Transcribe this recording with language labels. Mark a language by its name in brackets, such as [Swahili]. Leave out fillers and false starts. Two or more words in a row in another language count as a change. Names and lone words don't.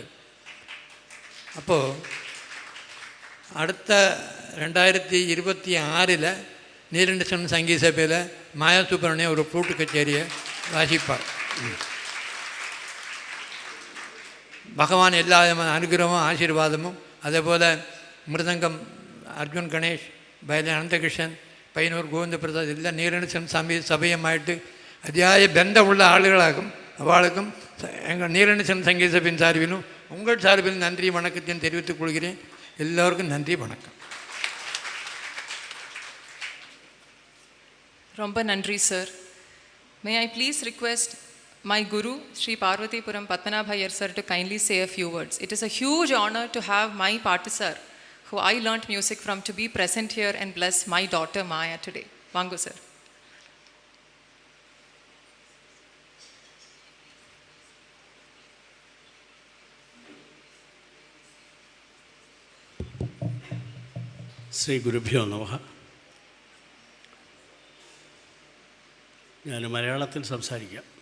[Tamil] அப்போது அடுத்த 2026 நீலண்ட சிவன் சங்கீத சபையில் மாயா சுப்ரமணியம் ஒரு ஃப்ளூட்டு கச்சேரியை வாசிப்பார். பகவான் எல்லா விதமான அனுகிரகமும் ஆசீர்வாதமும், அதே போல் மிருதங்கம் [Malayalam] അർജുൻ ഗണേഷ്, വയലിൻ അനന്തകൃഷ്ണൻ, പയ്യന്നൂർ ഗോവിന്ദപ്രസാദ് എല്ലാം നീലണ്ഠ സഭയുമായിട്ട് അതിയായ ബന്ധമുള്ള ആളുകളാകും. [Tamil] அவளுக்கும் எங்கள் நீலண்ட சங்கீத சபையின் சார்பிலும் உங்கள் சார்பில் நன்றி வணக்கத்தையும் தெரிவித்துக் கொள்கிறேன். எல்லோருக்கும் நன்றி வணக்கம். ரொம்ப நன்றி சார். [English] May I please request my Guru, Sri Parvatipuram Padmanabha Iyer sir, to kindly say a few words. It is a huge honor to have my Patu sir, who I learnt music from, to be present here and bless my daughter Maya today. [Tamil] Vangu sir. [Sanskrit] ശ്രീ ഗുരുഭ്യോ നമഃ. [Malayalam] ഞാൻ മലയാളത്തിൽ സംസാരിക്കാം.